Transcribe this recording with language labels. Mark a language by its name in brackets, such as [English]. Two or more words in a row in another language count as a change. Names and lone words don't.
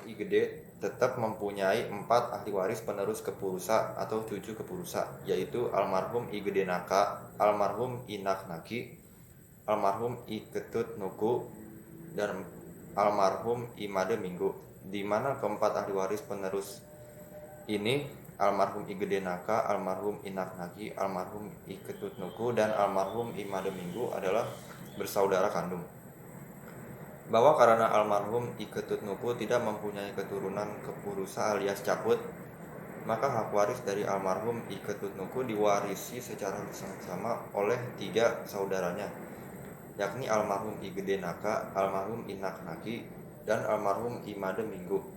[Indonesian] IGD tetap mempunyai 4 ahli waris penerus kepurusa atau cucu kepurusa, yaitu almarhum IGD Naka, almarhum Inak Naki, almarhum I Ketut Nuku, dan almarhum Imade Minggu. di mana keempat ahli waris penerus ini, almarhum I Gede Naka, almarhum Inak Naki, almarhum I Ketut Nuku, dan almarhum I Made Minggu adalah bersaudara kandung. Bahwa karena almarhum I Ketut Nuku tidak mempunyai keturunan kepurusa alias caput, maka hak waris dari almarhum I Ketut Nuku diwarisi secara bersama-sama oleh 3 saudaranya, yakni almarhum I Gede Naka, almarhum Inak Naki, dan almarhum I Made Minggu.